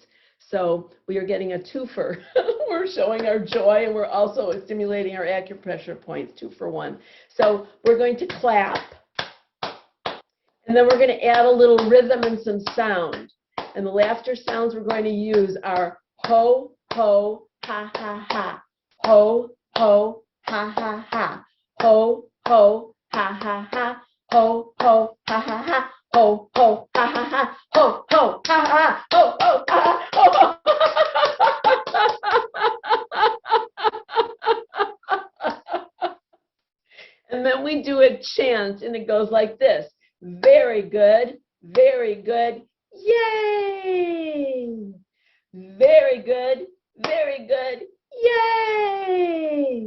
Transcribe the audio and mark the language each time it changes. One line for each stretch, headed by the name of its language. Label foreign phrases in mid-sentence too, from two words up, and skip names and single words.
English: So we are getting a twofer. We're showing our joy, and we're also stimulating our acupressure points, 2 for 1. So we're going to clap. And then we're going to add a little rhythm and some sound. And the laughter sounds we're going to use are ho, ho, ha, ha, ha. Ho, ho, ha, ha, ha. Ho, ho, ha, ha, ha. Ho, ho, ha, ha, ha. Ho, ho, ha, ha, ha. Ho, ho, ha, ha, ha. Ho, ho, ha, ha, ho, ho. And then we do a chant, and it goes like this. Very good, very good, yay! Very good, yay!